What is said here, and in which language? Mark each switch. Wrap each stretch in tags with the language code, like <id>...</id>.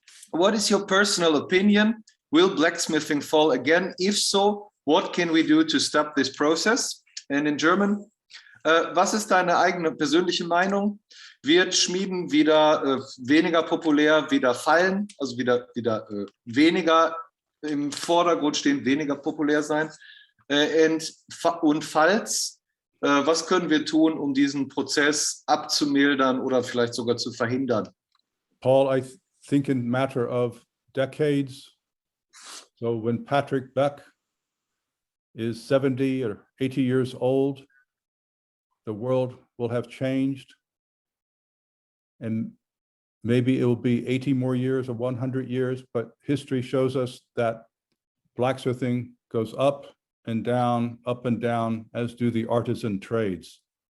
<en>What is your personal opinion? Will blacksmithing fall again? If so, what can we do to stop this process? And in German,</en> <de>was ist deine eigene persönliche Meinung? Wird Schmieden wieder weniger populär, wieder fallen, also wieder weniger im Vordergrund stehen, weniger populär sein? Und falls, was können wir tun, um diesen Prozess abzumildern oder vielleicht sogar zu verhindern?</de> <en>Paul, I think in matter of decades, so when Patrick Beck is 70 or 80 years old, the world will have changed. And maybe it will be 80 more years or 100 years, but history shows us that blacksmithing goes up and down, as do the artisan trades.</en>